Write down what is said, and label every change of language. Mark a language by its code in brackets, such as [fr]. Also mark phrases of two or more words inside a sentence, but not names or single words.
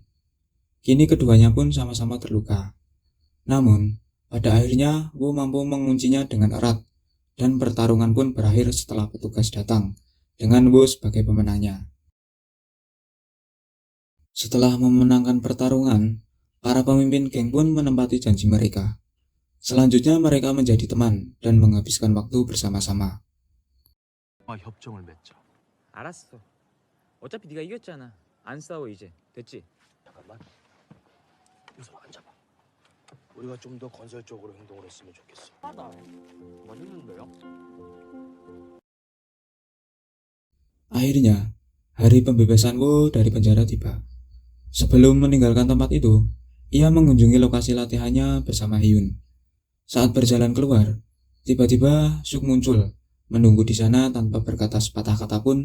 [id] Kini keduanya pun sama-sama terluka. Namun, pada akhirnya Woo mampu menguncinya dengan erat dan pertarungan pun berakhir setelah petugas datang dengan Woo sebagai pemenangnya. Setelah memenangkan pertarungan, para pemimpin geng pun menempati janji mereka. Selanjutnya mereka menjadi teman dan menghabiskan waktu bersama-sama. [ko] 협정을 맺자. 알았어. 어차피 네가 이겼잖아. 안 싸워 이제. 됐지? 잠깐만. 윤서 앉아봐. 우리가 좀 더 건설적으로 행동을 했으면 좋겠어. 하다. 맛있는데요? [id] Akhirnya, hari pembebasan Woo dari penjara tiba. Sebelum meninggalkan tempat itu, ia mengunjungi lokasi latihannya bersama Hyun. Saat berjalan keluar, tiba-tiba Suk muncul, menunggu di sana tanpa berkata sepatah kata pun.